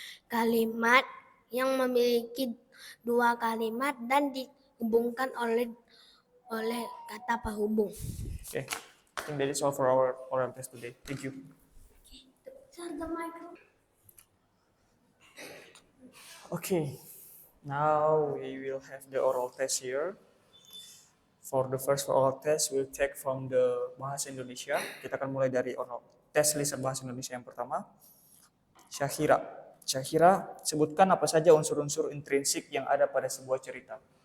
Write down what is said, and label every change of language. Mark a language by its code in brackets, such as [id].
[id] Kalimat yang memiliki dua kalimat dan dihubungkan oleh kata penghubung. [en] Okay, I think that is all for our oral test today. Thank you. Okay, now we will have the oral test here. For the first oral test, we'll take from the Bahasa Indonesia. [id] Kita akan mulai dari oral tes lisan Bahasa Indonesia yang pertama. Syahira. Syahira, sebutkan apa saja unsur-unsur intrinsik yang ada pada sebuah cerita.